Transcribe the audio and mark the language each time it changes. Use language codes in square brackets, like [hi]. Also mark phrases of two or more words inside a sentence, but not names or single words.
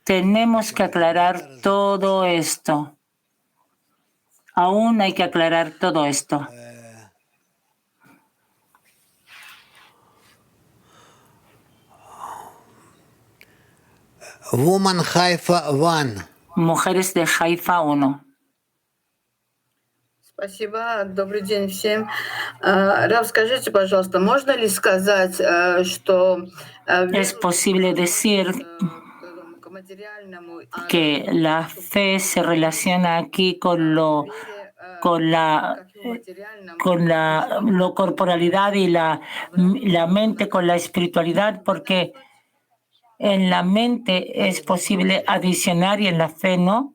[es] Tenemos que aclarar todo esto. Aún hay que aclarar todo esto. [en] Woman Haifa 1. [es] Mujeres de Haifa 1. [ru] Спасибо. Добрый день всем. Рав, скажите, пожалуйста, можно ли сказать, что [es] Es posible decir que la fe se relaciona aquí con lo corporalidad y la mente con la espiritualidad, porque en la mente es posible adicionar y en la fe no?